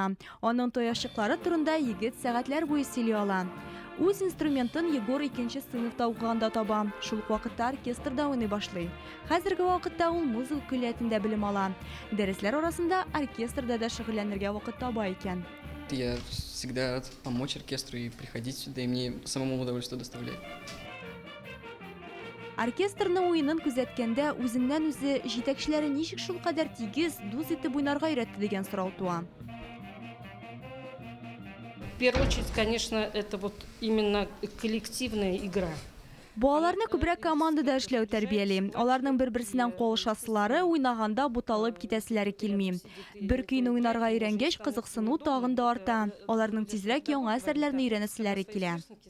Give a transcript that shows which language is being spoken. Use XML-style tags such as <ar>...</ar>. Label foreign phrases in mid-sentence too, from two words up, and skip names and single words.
<tt>Аның тояшчыклары турында егет сәгатьләр буе сөйли ала. Үз инструментын Егор 2нче сыйныфта укыганда таба. Шул вакытта оркестрда уйный башлый. Хәзерге вакытта ул музыка көллиятендә белем ала. Дәресләр арасында оркестрда да шөгыльләнергә вакыт таба икән.</tt> <ru>Я всегда рад помочь оркестру и приходить сюда, и мне самому удовольствие доставляет.</ru> <tt>Оркестрның уйнын күзәткәндә үзеннән-үзе җитәкчеләре ничек шул кадәр тигез, дус итеп уйнарга өйрәтте дигән сорау туа.</tt> <ru>В первую очередь, конечно, это вот именно коллективная игра.</ru> <tt>Балаларны күбрәк командада эшләү тәрбияли. Аларның бер-берсеннән калышасылары, уйнаганда буталып китәселәре килми. Бер көйне уйнарга өйрәнгәч, кызыксыну тагын да арта. Аларның тизрәк яңа әсәрләрне өйрәнәселәре килә.</tt>